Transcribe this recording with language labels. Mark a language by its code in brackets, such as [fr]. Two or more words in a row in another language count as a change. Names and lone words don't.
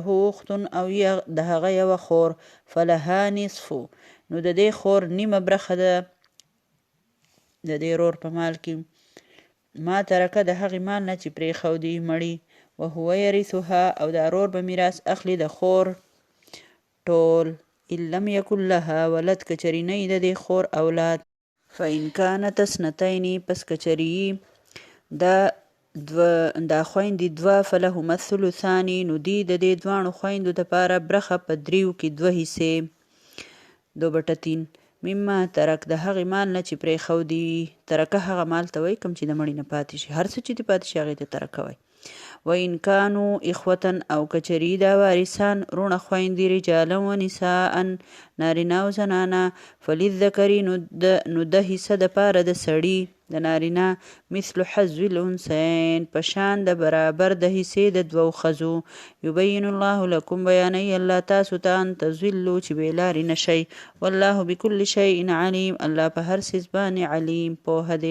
[ps] اختن، او د هغه یوه خور، [ar] فلها نصفو، [ps] نو د دې خور نیمه برخه ده د دې ورور په مال کې، [ar] ما ترکه [ps] د هغې مال نه چې پرېښودي مړي، [ar] وهو یرثها، [ps] او دا ورور به میراث اخلي د خور ټول، [ar] ان لم یکن لها ولد، [ps] کچري نه وي د دې خور اولاد، [ar] فإن كانت اثنتین، [ps] پس کچري دا خویندې دوه، [ar] فلهما الثلثان، [ps] نو دی د دې دواړو خویندو دپاره برخه په دریو کې دوه حصې، 2/3 [ar] مما ترک، [ps] د هغې مال نه چې پرېښودي. ترکه هغه مال ته وایي کوم چې د مړي نه پاتې شي، هر څه چې دې پاتې شي هغې ته ترکه وایي. [ar] وإن كانوا اخوة، [ps] او کچری دا وارثان رونه خویندې، [ar] رجالا و نساء، [ps] نارینه او زنانه، فللذکر، نو د حصه د پاره د سړي د نارینه، [ar] مثل حظ الانثیین، [ps] په شان د برابر د حصې د دوو ښځو. [ar] یبین الله لکم، [ps] بیانوي الله تاسو ته، [ar] ان تضلوا، [ps] چې بې لارې نشئ، [ar] والله بكل شیء علیم، [ps] الله په هر څیز باندې علیم، پوهه دی.